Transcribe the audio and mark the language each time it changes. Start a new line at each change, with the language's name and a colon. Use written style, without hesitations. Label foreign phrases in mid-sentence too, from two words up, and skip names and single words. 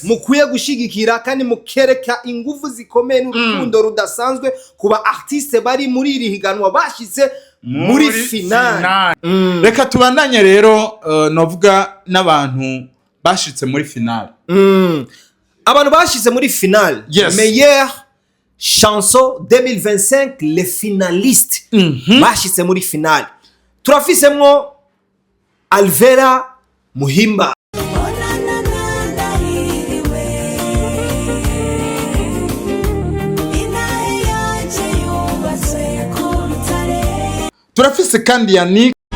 Rundi: Mukwiye gushigikira kandi mukereka ingufu zikomeye n'urukundo rudasanzwe kuba artiste bari muri iri higanwa bashize muri final. Reka tubandanye rero novuga n'abantu bashitse muri final. Abantu bashize muri final.
French: Meilleure chanson 2025 les finalistes.
Rundi: Bashitse muri final. Turafisemwo Alvera Muhimba. Turafise kandi yani